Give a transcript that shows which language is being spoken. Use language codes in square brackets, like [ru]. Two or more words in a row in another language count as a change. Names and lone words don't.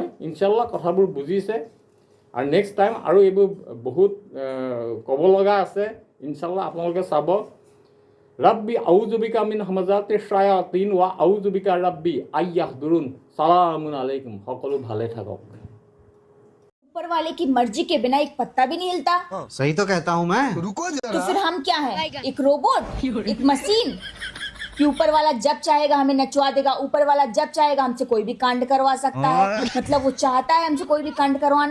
[as] ইনশাল্লাহ কথাবোৰ বুজিছে, আৰু [en] next time [as] আৰু এইবোৰ বহুত ক'ব লগা আছে, ইনশাল্লাহ আপোনালোকে চাব। [ar] ربِّ أعوذ بك من همزات الشياطين وأعوذ بك ربِّ أن يحضرون. سلام عليكم, [as] সকলো ভালে থাকক। [hi] ऊपर वाले की मर्जी के बिना एक पत्ता भी नहीं हिलता। सही तो कहता हूँ मैं। रुको जरा। तो फिर हम क्या हैं? एक रोबोट, एक मशीन कि ऊपर वाला जब चाहेगा हमें नचवा देगा, ऊपर वाला जब चाहेगा हमसे कोई भी कांड करवा सकता है। मतलब वो चाहता है हमसे कोई भी कांड करवाना।